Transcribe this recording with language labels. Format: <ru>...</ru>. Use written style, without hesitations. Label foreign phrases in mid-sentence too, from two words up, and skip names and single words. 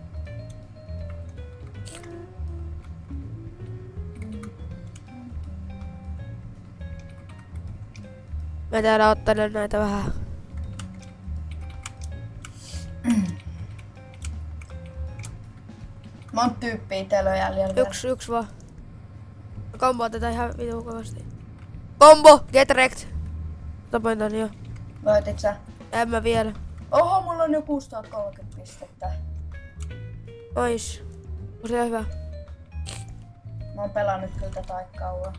<fi>Mä täällä ottelen näitä vähän. Monta tyyppiä teillä on jäljellä. Yks vaan. Mä komboon tätä ihan vitu kovasti.</fi> <en>Combo! Get wrecked!</en> <fi>Tapoin tän jo. Voitit sä? En mä vielä. Oho, mulla on jo 6030 pistettä. Ois. On se hyvä. Mä oon pelannut kyllä tätä aika kauan.</fi>